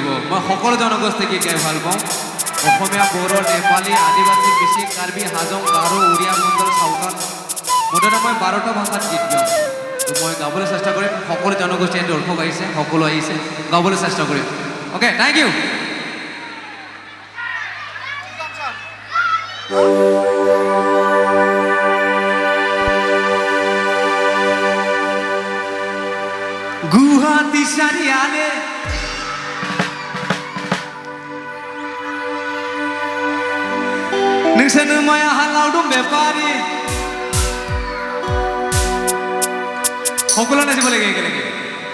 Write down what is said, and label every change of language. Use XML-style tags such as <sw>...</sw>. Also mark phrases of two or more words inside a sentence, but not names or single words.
<as>মই সকলো জনগোষ্ঠী গীত গাই ভাল পাওঁ। অসমীয়া, বড়ো, নেপালী, আদিবাসী, মিচিং, কাৰ্বি, হাজং, গাৰো, উৰিয়া, মুণ্ডল, চাওতাল, মুঠতে মই 12টা ভাষাত গীত গাওঁ। তো মই গাবলৈ চেষ্টা কৰিম। সকলো জনগোষ্ঠীয়ে দৰ্শক আহিছে, সকলো আহিছে, গাবলৈ চেষ্টা কৰিম।</as> <en>okay, thank you.</en> <brx>गुवाहाटी चारियाले नोंसोरनो माया हालाव दं बेपारी</brx> <as>সকলো নাচিব লাগে একেলগে।</as>